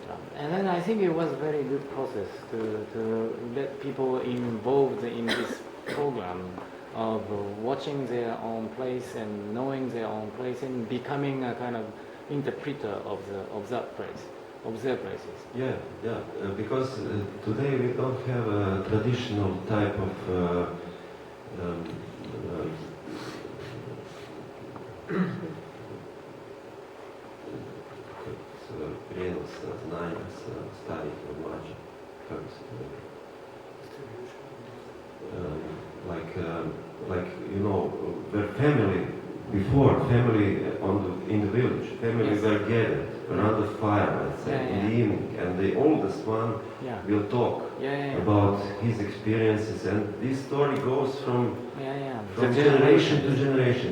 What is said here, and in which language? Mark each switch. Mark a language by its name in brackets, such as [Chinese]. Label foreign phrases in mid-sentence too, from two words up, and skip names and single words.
[English] And then I think it was a very good process to let people involved in this program of watching their own place and knowing their own place and becoming a kind of interpreter of that place, of their places. Because today we don't have a traditional type of [Croatian] prijenos znanja sa starih na mlađe, kako se to [English] like where family in the village, families were gathered around the fire, let's say, in the evening, and the oldest one will talk about his experiences, and this story goes from generation to generation.